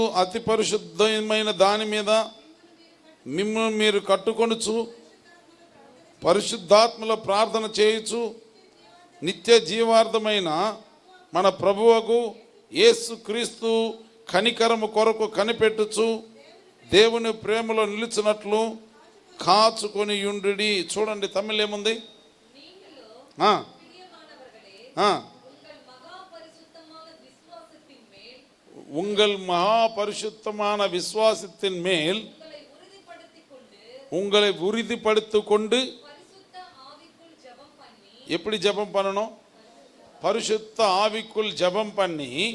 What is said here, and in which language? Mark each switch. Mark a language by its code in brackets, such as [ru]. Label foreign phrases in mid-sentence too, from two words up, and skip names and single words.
[te] అతి పరిశుద్ధమైన దాని మీద మిమ్మల్ని మీరు కట్టుకొనుచు పరిశుద్ధాత్మలో ప్రార్థన చేయుచు నిత్య జీవార్థమైన మన ప్రభువుకు యేసు క్రీస్తు కనికరము కొరకు కనిపెట్టుచు దేవుని ప్రేమలో నిలిచినట్లు కాచుకొని యుండుడి. చూడండి తమిళ్ ఏముంది? [ta] உங்கள் மகா பரிசுத்தமான விசுவாசத்தின் மேல் உங்களை உறுதிப்படுத்திக் கொண்டு. எப்படி ஜெபம் பண்ணணும்? பரிசுத்த ஆவிக்குள் ஜெபம் பண்ணி.